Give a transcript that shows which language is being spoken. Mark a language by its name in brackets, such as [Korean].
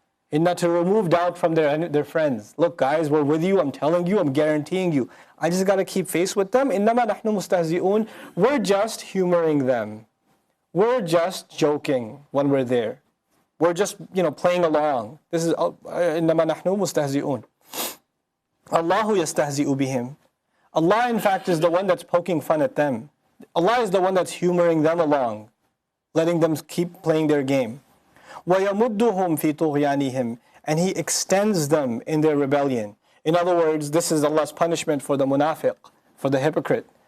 [English] Inna, to remove doubt from their friends. Look guys, we're with you, I'm telling you, I'm guaranteeing you. I just got to keep face with them. [Arabic] إِنَّمَا نَحْنُ مُسْتَهْزِئُونَ. [English] We're just humoring them. We're just joking when we're there. We're just, playing along. This is [Arabic] إِنَّمَا نَحْنُ مُسْتَهْزِئُونَ. Allahu yastahzi'u bihim. [English] Allah in fact is the one that's poking fun at them. Allah is the one that's humoring them along, letting them keep playing their game. [Arabic] وَيَمُدُّهُمْ فِي طُغْيَانِهِمْ. [English] And He extends them in their rebellion. In other words, this is Allah's punishment for the munafiq, for the hypocrite.